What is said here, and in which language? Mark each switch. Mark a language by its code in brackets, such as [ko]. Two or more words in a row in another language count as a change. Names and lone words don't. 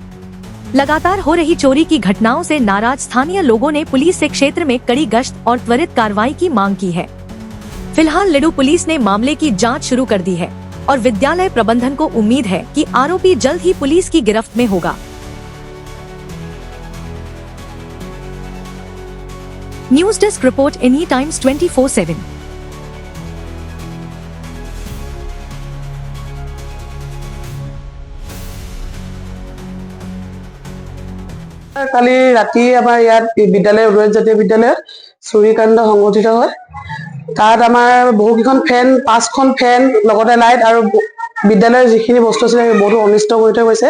[hi] लगातार हो रही चोरी की घटनाओं से नाराज स्थानीय लोगों ने पुलिस से क्षेत्र में कड़ी गश्त और त्वरित कार्रवाई की मांग की है। फिलहाल लिडू पुलिस ने मामले की जांच शुरू कर दी है और विद्यालय प्रबंधन को उम्मीद है कि आरोपी जल्द ही पुलिस की गिरफ्त में होगा। [en] news desk report, [hi] एनी टाइम्स 24/7। [as] কালি ৰাতি আমাৰ ইয়াত বিদ্যালয় উদয়ন জাতীয় বিদ্যালয়ত চুৰিকাণ্ড সংঘটিত হয়। তাত আমাৰ বহুকেইখন ফেন, 5খন ফেন লগতে লাইট আৰু বিদ্যালয়ৰ যিখিনি বস্তু আছিল বহুতো অনিষ্ট কৰি থৈ গৈছে।